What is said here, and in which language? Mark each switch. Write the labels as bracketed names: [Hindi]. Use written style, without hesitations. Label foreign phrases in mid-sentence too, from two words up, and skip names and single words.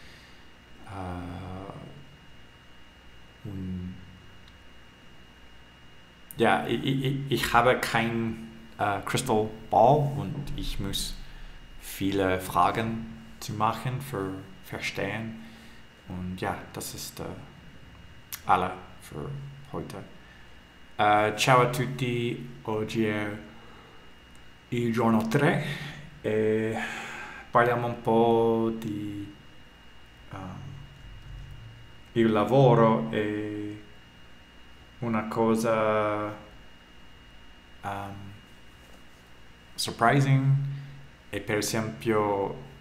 [German] ja, ich habe kein [English] Crystal Ball [German] und ich muss viele Fragen zu machen für Verstehen und ja, das ist alle für heute. [Italian] Ciao a tutti, oggi è il giorno 3 e parliamo un po' di il lavoro e una cosa surprising è per esempio